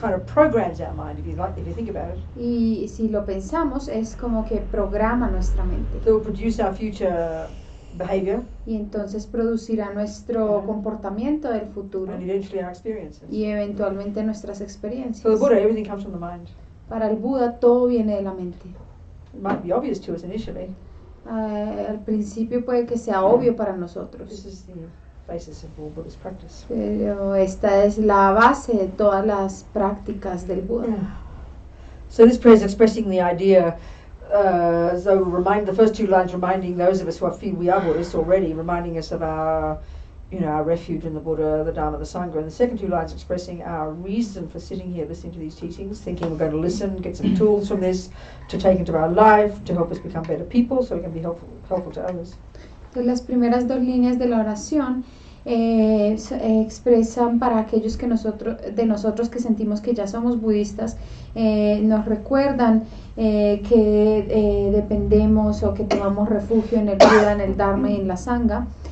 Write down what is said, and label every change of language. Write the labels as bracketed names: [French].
[English] kind of programs our mind, if you think about it. [Spanish] Y si lo pensamos, es como que programa nuestra mente. [English] It will produce our future behavior [Spanish] Y entonces producirá nuestro comportamiento del futuro [English] and eventually our experiences. [Spanish] y eventualmente nuestras [English] For the [Spanish] experiencias. [English] Buddha, everything comes from the mind. [Spanish] Para el Buda todo viene de la mente. [English] It might be obvious to us initially. [Spanish] Al principio puede que sea obvio para [English] This [Spanish] nosotros, [English] is the basis of all Buddhist practice. [Spanish] pero esta es la base de todas las prácticas del Buda. [English] So this prayer is expressing the idea, so the first two lines reminding those of us who feel we are Buddhists already, reminding us of our refuge in the Buddha, the Dharma, the Sangha. And the second two lines expressing our reason for sitting here listening to these teachings, thinking we're going to listen, get some tools from this to take into our life, to help us become better people so we can be helpful to others. [Spanish] Entonces las primeras dos líneas de la oración expresan para aquellos que nosotros que sentimos que ya somos budistas, nos recuerdan que dependemos o que tomamos refugio en el Buda, en el Dharma y en la Sangha.